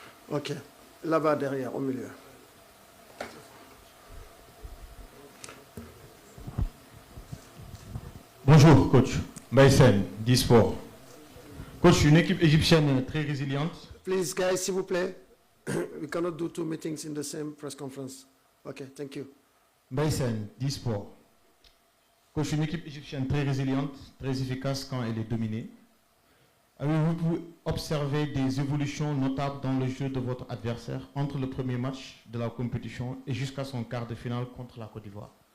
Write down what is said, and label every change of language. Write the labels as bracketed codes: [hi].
[fr] Ok. Là-bas, derrière, au milieu. Bonjour, coach. Baïsen, Disport. Coach, une équipe égyptienne très résiliente. [en] Please, guys, [fr] s'il vous plaît. [en] We cannot do two meetings in the same press conference. Okay, thank you. [fr] Baïsen, Disport. Coach, une équipe égyptienne très résiliente, très efficace quand elle est dominée. Avez-vous observé des évolutions notables dans le jeu de votre adversaire entre le premier match de la compétition et jusqu'à son quart de finale contre la Côte d'Ivoire?